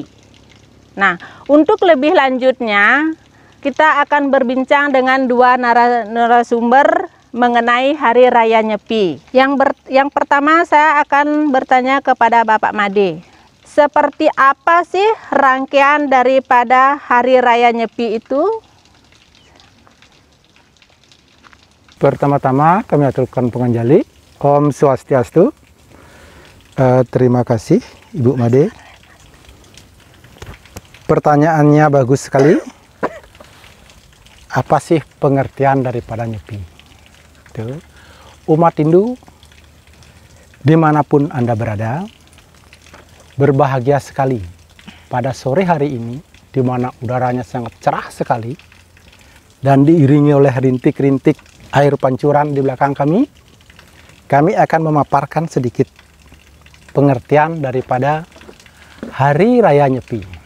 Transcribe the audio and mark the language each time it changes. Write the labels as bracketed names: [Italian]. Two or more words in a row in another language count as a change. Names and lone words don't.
[Indonesian] Nah, untuk lebih lanjutnya, kita akan berbincang dengan dua narasumber mengenai Hari Raya Nyepi. Yang pertama saya akan bertanya kepada Bapak Made. Seperti apa sih rangkaian daripada Hari Raya Nyepi itu? Pertama-tama kami aturkan penganjali. [Sanskrit] Om Swastiastu. [Indonesian] Terima kasih Ibu Made. Pertanyaannya bagus sekali. Apa sih pengertian daripada Nyepi? Umat Hindu dimanapun Anda berada, berbahagia sekali pada sore hari ini, di mana udaranya sangat cerah sekali dan diiringi oleh rintik-rintik air pancuran di belakang kami akan memaparkan sedikit pengertian daripada Hari Raya Nyepi.